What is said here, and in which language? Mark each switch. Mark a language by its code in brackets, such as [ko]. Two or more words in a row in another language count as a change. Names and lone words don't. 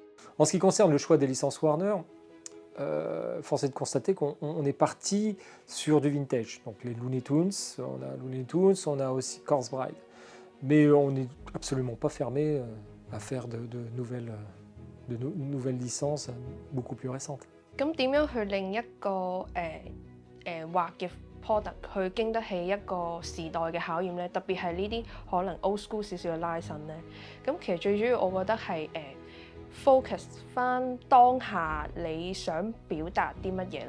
[fr] En ce qui concerne le choix des licences Warner, force est de constater qu'on est parti sur du vintage. Donc les Looney Tunes, on a aussi Corpse Bride. Mais on n'est absolument pas fermé à faire de nouvelles licences beaucoup plus récentes. [yue] 咁點樣去令一個畫嘅 product 去經得起一個時代嘅考驗咧？特別係呢啲可能 [en] old school [yue] 少少嘅拉伸咧。咁其實最主要我覺得係focus 翻當下你想表達啲乜嘢咯。